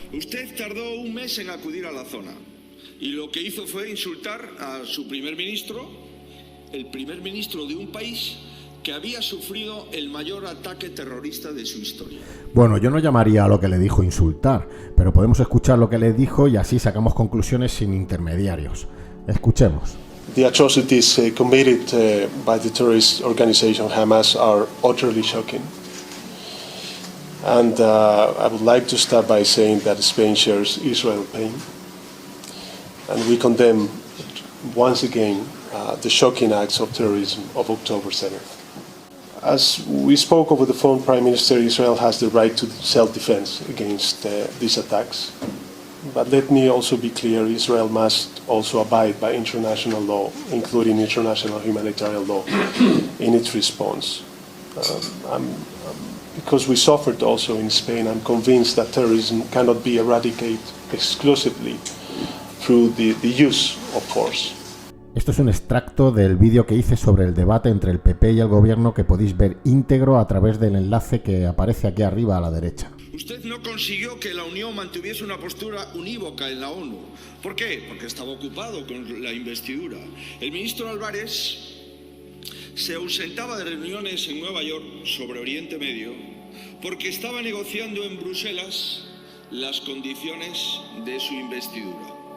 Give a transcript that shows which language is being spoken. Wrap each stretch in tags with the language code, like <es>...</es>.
<es>Usted tardó un mes en acudir a la zona y lo que hizo fue insultar a su primer ministro, el primer ministro de un país que había sufrido el mayor ataque terrorista de su historia. Bueno, yo no llamaría a lo que le dijo insultar, pero podemos escuchar lo que le dijo y así sacamos conclusiones sin intermediarios. Escuchemos.</es> <en>The atrocities committed by the terrorist organization Hamas are utterly shocking. And I would like to start by saying that Spain shares Israel's pain. And we condemn once again the shocking acts of terrorism of October 7th. As we spoke over the phone, Prime Minister, Israel has the right to self-defense against these attacks. But let me also be clear, Israel must also abide by international law, including international humanitarian law, in its response. Because we suffered also in Spain, I'm convinced that terrorism cannot be eradicated exclusively through the use of force.</en> <es>Esto es un extracto del vídeo que hice sobre el debate entre el PP y el gobierno que podéis ver íntegro a través del enlace que aparece aquí arriba a la derecha. Usted no consiguió que la Unión mantuviese una postura unívoca en la ONU. ¿Por qué? Porque estaba ocupado con la investidura. El ministro Álvarez se ausentaba de reuniones en Nueva York sobre Oriente Medio porque estaba negociando en Bruselas las condiciones de su investidura.</es>